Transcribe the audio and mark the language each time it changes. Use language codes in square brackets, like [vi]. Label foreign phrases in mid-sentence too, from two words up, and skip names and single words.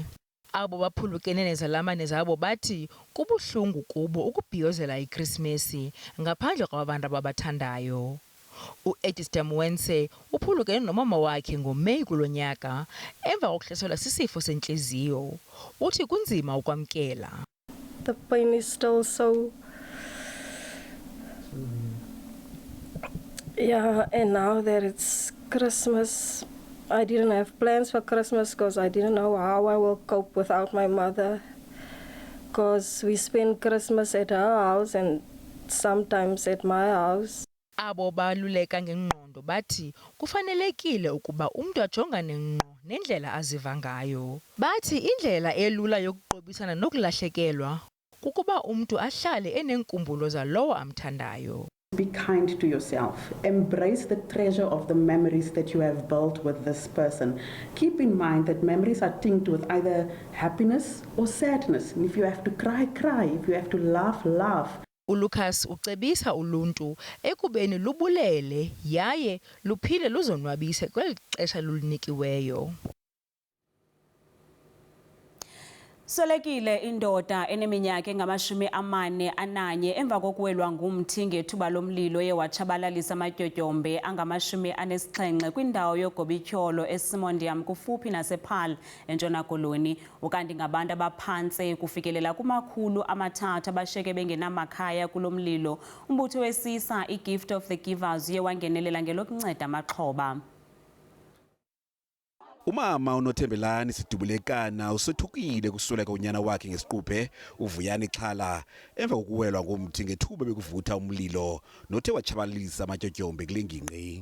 [xh] Abo baphulukene nezalamane zabo bathi kubuhlungu kubo ukubhiyozela iKrisimesi ngaphandle kwabantu ababathandayo. U-Edistam Mwense uphulukene nomama wakhe ngoMeyi kulo nyaka emva kokuhlaselwa sisifo sentliziyo. Uthi kunzima ukwamkela. [en] The pain is still so yeah, and now that it's Christmas I didn't have plans for Christmas because I didn't know how I will cope without my mother. Because we spend Christmas at her house and sometimes at my house. [xh] Abo baluleka ngengqondo bathi kufanelekile ukuba umuntu ajongane ngqo nendlela aziva ngayo. Bathi indlela elula yokuqobisana nokulahlekelwa kukuba umuntu ahlale enenkumbulo zalowo amthandayo. [en] Be kind to yourself. Embrace the treasure of the memories that you have built with this person. Keep in mind that memories are tinged with either happiness or sadness. And if you have to cry, cry. If you have to laugh, laugh. [xh] uLucas ucebisa uluntu ekubeni lubulele yaye luphile luzonwabise kweli xesha lulinikiweyo. Swelekile indoda eneminyaka engama-41 emva kokuwelwa ngumthi ngethuba lomlilo ewatshabalalisa amatyotyombe angama-70 kwindawo yogobityholo eSimondiam kufuphi nasePaarl eNtshona Koloni. Ukanti ngabantu abaphantse kufikelela kuma-300 abashiyeke bengenamakhaya kulo mlilo. Umbutho wesisa iGift of the Givers uye wangenelela ngelokunceda amaxhoba. Umama uNothembelani Sidubulekana usethukile kusweleka unyana wakhe ngesiquphe uVuyani Xhala emva kokuwelwa ngomthi ngethuba bekuvutha umlilo nothe watshabalisa amatyotyombe kule ngingqi.